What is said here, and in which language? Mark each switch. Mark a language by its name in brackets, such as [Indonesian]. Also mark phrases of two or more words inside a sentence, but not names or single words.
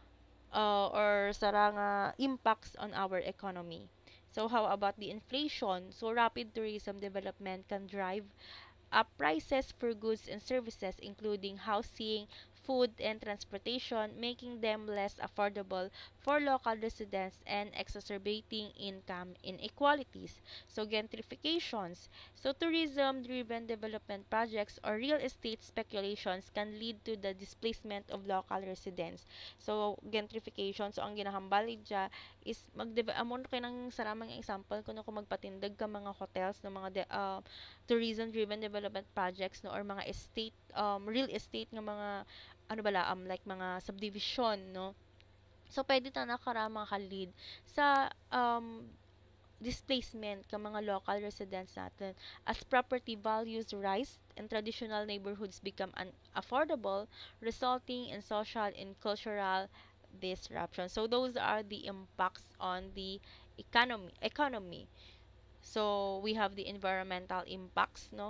[English] or saranga impacts on our economy so how about the inflation so rapid tourism development can drive up prices for goods and services, including housing, food, and transportation, making them less affordable for local residents and exacerbating income inequalities. So, gentrifications. So, tourism driven development projects or real estate speculations can lead to the displacement of local residents. So, gentrification. So, [Hiligaynon] ang ginahambal dyan is amon kayo ng saramang example kung magpatindag ka mga hotels ng mga [English] tourism driven development projects [Hiligaynon] no or mga estate [English] real estate [Hiligaynon] nga mga ano bala like mga subdivision no so pwede ta nakarama ka lead sa [English] displacement [Hiligaynon] ka mga [English] local residents natin as property values rise and traditional neighborhoods become unaffordable resulting in social and cultural disruption. So those are the impacts on the economy. So we have the environmental impacts, no?